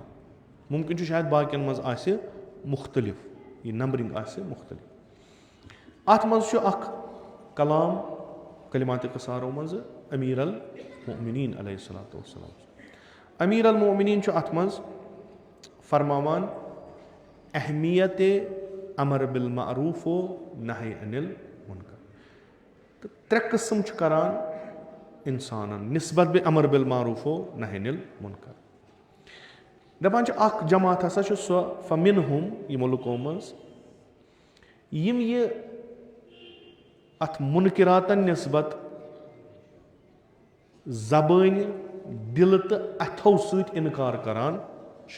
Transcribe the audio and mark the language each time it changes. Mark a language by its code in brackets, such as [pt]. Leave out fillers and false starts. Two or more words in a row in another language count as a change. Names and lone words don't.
[ks] مُمکِن چھُ شاید باقین منٛز آسہِ مُختٔلِف، یہِ نمبرنگ آسہِ مُختٔلِف. اتھ منٛز چھُ اکھ کلام کلماتِ قصارو منٛزٕ امیٖر المومنیٖن [ar] علیہ الصلوۃ والسلام. [ks] امیٖر المومنیٖن چھُ اتھ منٛز فرماوان اہمیت [ar] امر بالمعروف و نہی عن المنکر. [ks] تہٕ 3 قٕسم چھُ کران انسانن نسبت بے [ar] امر بالمعروف و نہی عن المنکر. [ks] دپان چھِ اکھ جماعت ہسا چھِ سۄ فمنہم یِمو لُکو منٛز یِم یہِ اتھ مُنکِراتن نسبت زبٲنۍ، دِلہٕ تہٕ اتھو سۭتۍ انکار کران چھِ.